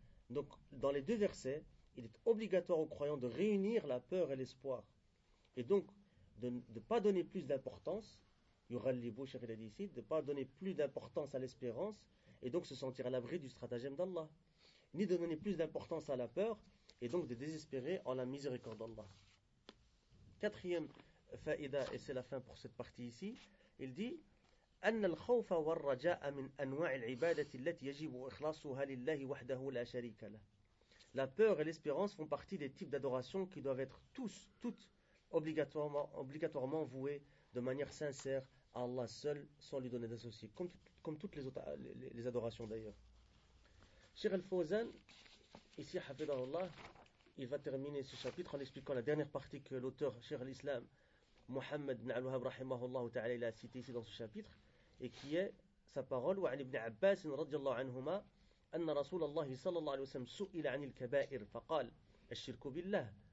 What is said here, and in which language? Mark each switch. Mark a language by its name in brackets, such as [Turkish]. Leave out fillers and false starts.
[French] Donc, dans les deux versets, il est obligatoire aux croyants de réunir la peur et l'espoir. Et donc, de ne pas donner plus d'importance, il a dit ici, de ne pas donner plus d'importance à l'espérance et donc se sentir à l'abri du stratagème d'Allah. Ni de donner plus d'importance à la peur et donc de désespérer en la miséricorde d'Allah. Quatrième faïda, et c'est la fin pour cette partie ici, il dit [Arabic] أن الخوف والرجاء من أنواع العبادة التي يجب إخلاصها لله وحده لا شريك له. [French] La peur et l'espérance font partie des types d'adoration qui doivent être toutes obligatoirement voués de manière sincère à Allah seul, sans lui donner d'associé, comme toutes les autres les adorations d'ailleurs. Cheikh Al-Fawzan, ici, hafidhahullah, il va terminer ce chapitre en expliquant la dernière partie que l'auteur, Cheikh Al-Islam, Mohammed ibn al-Wahhab, rahimahullah ta'ala, il a cité ici dans ce chapitre, et qui est sa parole, [Arabic] وعن ابن عباس رضي الله عنهما, أن رسول الله صلى الله عليه وسلم سئل عن الكبائر, فقال, الشرك بالله.